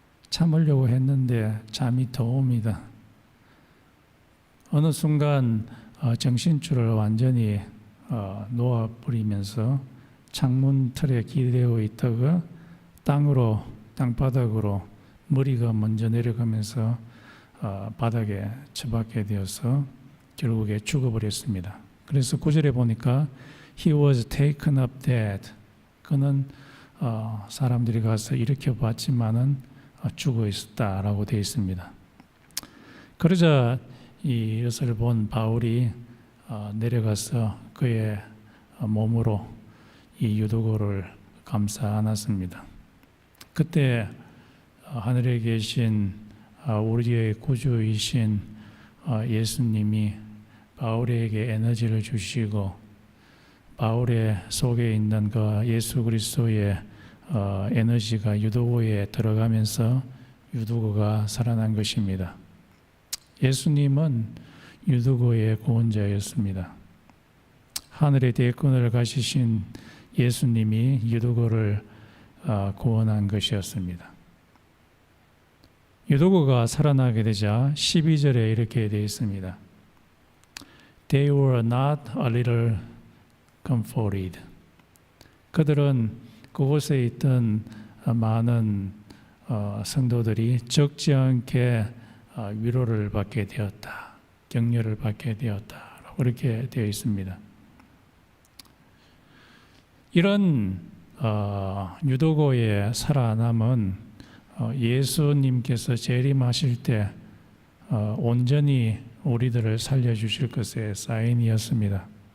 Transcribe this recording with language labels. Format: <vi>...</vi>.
<ko>참으려고 했는데 잠이 더 옵니다. 어느 순간 정신줄을 완전히 놓아버리면서 창문 틀에 기대어 있다가 땅바닥으로 머리가 먼저 내려가면서 바닥에 처박게 되어서 결국에 죽어버렸습니다. 그래서 9절에 보니까</ko> <en>He was taken up dead.</en> <ko>그는 사람들이 가서 일으켜 봤지만은 죽어 있었다라고 되어 있습니다. 그러자 이것을 본 바울이 내려가서 그의 몸으로 이 유도고를 감싸 안았습니다. 그때 하늘에 계신 우리의 구주이신 예수님이 바울에게 에너지를 주시고 바울의 속에 있는 그 예수 그리스도의 에너지가 유도고에 들어가면서 유도고가 살아난 것입니다. 예수님은 유도고의 구원자였습니다. 하늘의 대권을 가지신 예수님이 유도고를 구원한 것이었습니다. 유도고가 살아나게 되자 12절에 이렇게 되어 있습니다.</ko> <en>They were not a little comforted.</en> <ko>그들은 그곳에 있던 많은 성도들이 적지 않게 위로를 받게 되었다, 격려를 받게 되었다, 그렇게 되어 있습니다. 이런 유도고의 살아남은 예수님께서 재림하실 때 온전히 우리들을 살려주실 것의 사인이었습니다.</ko>